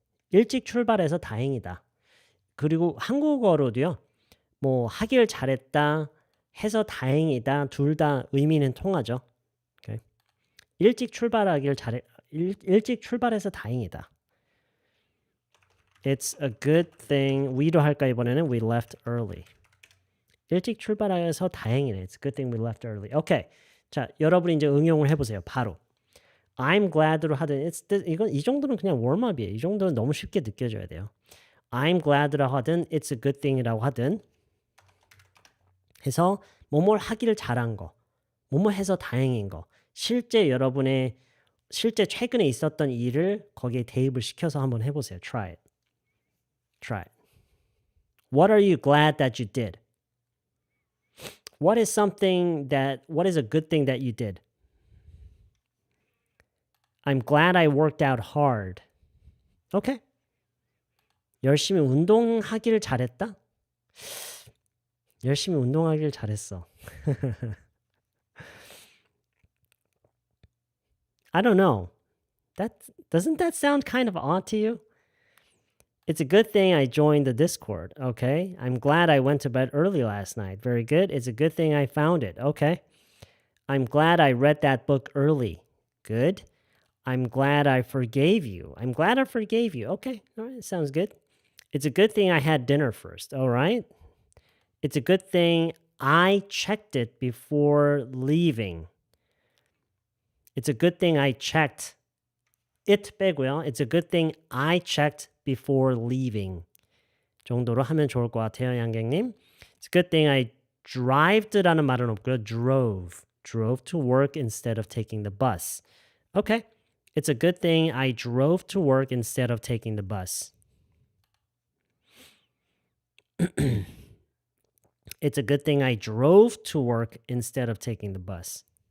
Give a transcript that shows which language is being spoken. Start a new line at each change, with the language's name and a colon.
Korean: 일찍 출발해서 다행이다. 그리고 한국어로도요. 뭐 하길 잘했다 해서 다행이다. 둘 다 의미는 통하죠. Okay. 일찍 출발해서 다행이다.
English: It's a good thing.
Korean: we도 할까 이번에는
English: we left early.
Korean: 일찍 출발해서 다행이네.
English: It's a good thing we left early. 오케이.
Korean: 자, 여러분이 이제 응용을 해보세요. 바로.
English: I'm glad
Korean: 로 하든 이건 이 정도는 그냥 웜업이에요. 이 정도는 너무 쉽게 느껴져야 돼요.
English: I'm glad
Korean: 라고 하든
English: it's a good thing
Korean: 이라고 하든 해서 뭐뭘 하기를 잘한 거, 뭐뭐 해서 다행인 거, 실제 여러분의 실제 최근에 있었던 일을 거기에 대입을 시켜서 한번 해보세요.
English: Try it. Try it. What are you glad that you did? What is a good thing that you did? I'm glad I worked out hard. Okay.
Korean: 열심히 운동하기를 잘했다? 열심히 운동하길 잘했어.
English: I don't know. Doesn't that sound kind of odd to you? It's a good thing I joined the Discord. Okay. I'm glad I went to bed early last night. Very good. It's a good thing I found it. Okay. I'm glad I read that book early. Good. I'm glad I forgave you. I'm glad I forgave you. Okay. All right. Sounds good. It's a good thing I had dinner first. All right. It's a good thing I checked it before leaving. It's a good thing I checked it
Korean: 빼고요.
English: It's a good thing I checked before leaving.
Korean: 정도로 하면 좋을 것 같아요, 양갱님.
English: It's a good thing I drived
Korean: 라는 말은 없고요.
English: Drove to work instead of taking the bus. Okay. It's a good thing I drove to work instead of taking the bus. It's a good thing I drove to work instead of taking the bus.